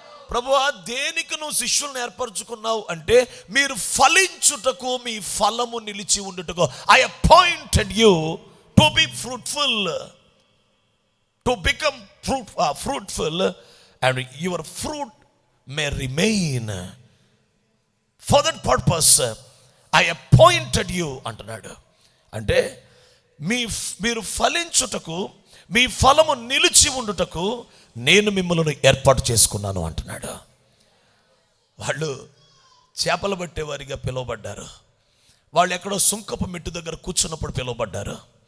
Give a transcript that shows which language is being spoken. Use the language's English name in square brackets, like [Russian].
[Telugu] ప్రభువా, దేనికి నువ్వు శిష్యులను ఏర్పరచుకున్నావు అంటే, మీరు ఫలించుటకు, మీ ఫలము నిలిచి ఉండుటకు. [English] I appointed you to be fruitful, to become fruitful and your fruit may remain. For that purpose I appointed you [Telugu] అంటున్నాడు. అంటే మీరు ఫలించుటకు, మీ ఫలము నిలిచి ఉండుటకు నేను మిమ్మల్ని ఏర్పాటు చేసుకున్నాను అంటున్నాడు. వాళ్ళు చేపలు పట్టేవారిగా పిలువబడ్డారు. వాళ్ళు ఎక్కడో సుంకపు మెట్టు దగ్గర కూర్చున్నప్పుడు పిలువబడ్డారు.